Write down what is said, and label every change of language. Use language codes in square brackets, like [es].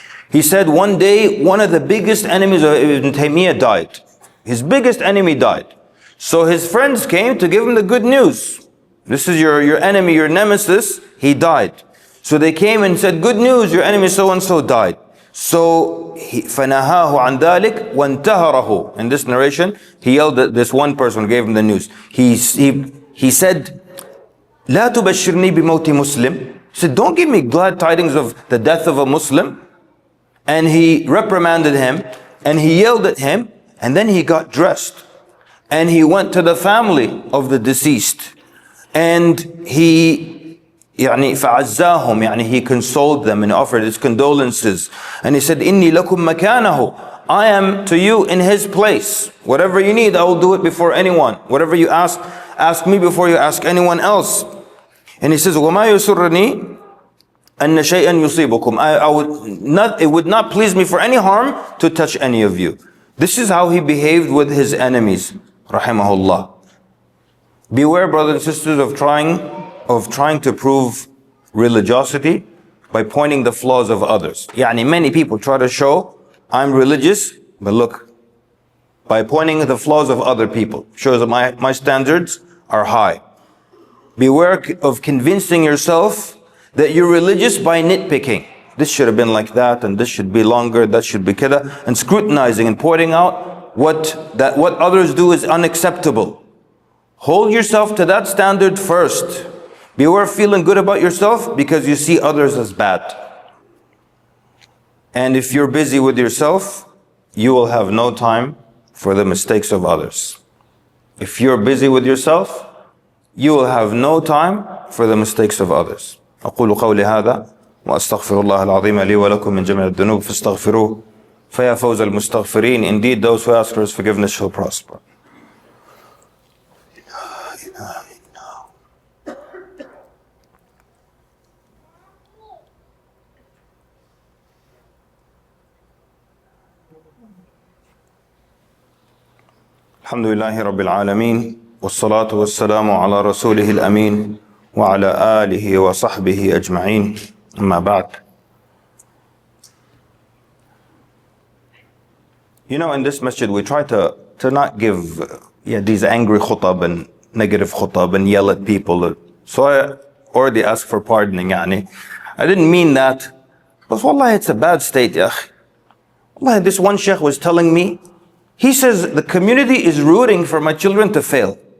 [en] He said one day, one of the biggest enemies of Ibn Taymiyyah died. His biggest enemy died. So his friends came to give him the good news. This is your enemy, your nemesis, he died. So they came and said, good news, your enemy so-and-so died. So, [ar] فَنَهَاهُ عَنْ ذَلِكَ وَانْتَهَرَهُ. [en] In this narration, he yelled at this one person who gave him the news. He said, [ar] لَا تُبَشِّرْنِي بِمَوْتِ مُسْلِمٍ. [en] He said, don't give me glad tidings of the death of a Muslim. And he reprimanded him, and he yelled at him, and then he got dressed. And he went to the family of the deceased. And he فَعَزَّاهُمْ, he consoled them and offered his condolences. And he said, [ar] إِنِّي لَكُمْ مَكَانَهُ. [en] I am to you in his place. Whatever you need, I will do it before anyone. Whatever you ask me before you ask anyone else. And he says, [ar] وَمَا يُسُرَّنِي أَنَّ شَيْئًا يُصِيبُكُمْ. [en] It would not please me for any harm to touch any of you. This is how he behaved with his enemies, rahimahullah. Beware, brothers and sisters, of trying to prove religiosity by pointing the flaws of others. Many people try to show, I'm religious, but look, by pointing the flaws of other people, shows that my standards are high. Beware of convincing yourself that you're religious by nitpicking. This should have been like that, and this should be longer, that should be kida, and scrutinizing and pointing out what others do is unacceptable. Hold yourself to that standard first. Beware of feeling good about yourself because you see others as bad. And if you're busy with yourself, you will have no time for the mistakes of others. If you're busy with yourself, you will have no time for the mistakes of others. [ar] أقول قولي هذا وأستغفر الله العظيم لي ولكم من جميع الذنوب فاستغفروه فيا فوز المستغفرين. [en] Indeed, those who ask for his forgiveness shall prosper. [ar] الحمد لله رب العالمين والصلاة والسلام على رسوله الأمين وعلى آله وصحبه أجمعين أما بعد. [en] In this masjid we try to not give these angry khutab and negative khutab and yell at people. So I already asked for pardoning. I didn't mean that. But wallahi, it's a bad state. Wallahi, this one sheikh was telling me, he says the community is rooting for my children to fail.